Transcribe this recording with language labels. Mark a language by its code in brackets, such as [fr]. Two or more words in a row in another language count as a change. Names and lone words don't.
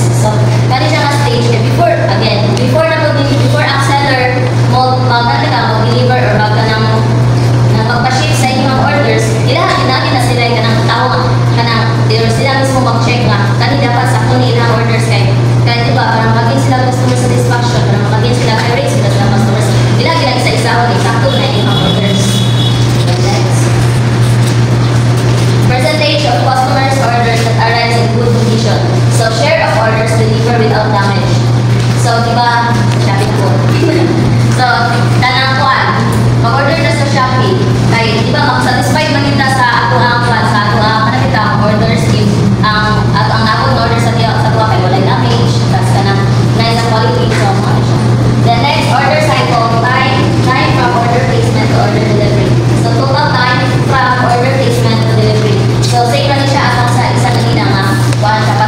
[ceb] So kani siya nga stage kay before ang seller mag-deliver or magpa-ship sa inyong orders ilahan natin na sila kanang tao kanang sila mismo mag-check nga kani dapat sa kuni ilang orders kay diba para maging sila [en] customer satisfaction [ceb] para maging sila irate sila sa customers ilahan lang isa-isa exacto na ilang orders. [en] Next, percentage of customers orders that arrives in good condition. So share of orders delivered without damage. [ceb] So diba Shopee po so tanang kuan mag-order na sa Shopee kay diba mag-satisfied man kita sa ato ang kuan sa ato ang kanang orders if ang nabot na order sa tuwa kay walay damage tas kanang [en] nice quality. [ceb] So ano siya. [en] The next, order cycle time from order placement to order delivery. So total time from order placement to delivery. [ceb] So same lang siya atong sa isa kanina nga